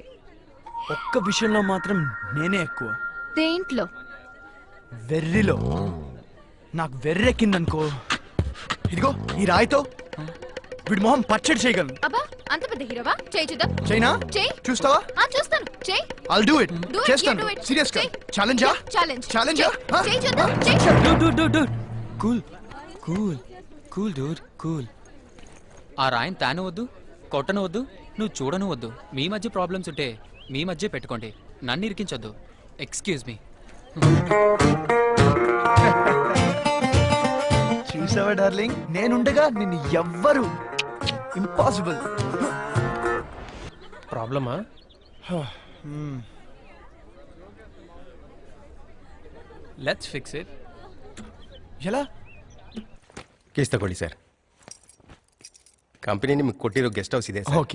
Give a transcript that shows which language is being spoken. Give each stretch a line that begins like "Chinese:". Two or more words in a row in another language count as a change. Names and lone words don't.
Telugu: ఒక్క విషయంలో మాత్రం నేనే ఎక్కువ. దేంట్లో? వెర్రిలో. నాకు వెర్రెక్కిందనుకో, ఇదిగో ఈ రాయితో వీడి మొహం పచ్చడి చేయగలను. అబ్బా అంత పెద్ద హీరోవా? చేయి చూద్దాం. చైనా చేయి. చూస్తావా? చూస్తాను. చేయి.
English: I'll do it. Do it,
Telugu: చేస్తాను.
English: you do it.
Telugu: సీరియస్ గా చేయి. ఛాలెంజా? ఛాలెంజ్. ఛాలెంజా? చేయి చూద్దాం. చేయి.
English: dude cool cool cool dude cool.
Telugu: ఆ రాయిని తాను వద్దు, కొట్టను వద్దు, నువ్వు చూడను వద్దు. మీ మధ్య ప్రాబ్లమ్స్ ఉంటే మీ మధ్య పెట్టుకోండి, నన్ను ఇరికించొద్దు.
English: excuse me.
Telugu: చూసావా డార్లింగ్, నేనుండగా నిన్ను ఎవ్వరు ఇంపాసిబుల్. ప్రాబ్లమా?
English: let's fix it.
Telugu: ఎలా?
Kannada: ಕೇಸ್ ತಗೊಳ್ಳಿ ಸರ್. ಕಂಪನಿ ನಿಮಗೆ ಕೊಟ್ಟಿರೋ ಗೆಸ್ಟ್ ಹೌಸ್ ಇದೆ ಸರ್.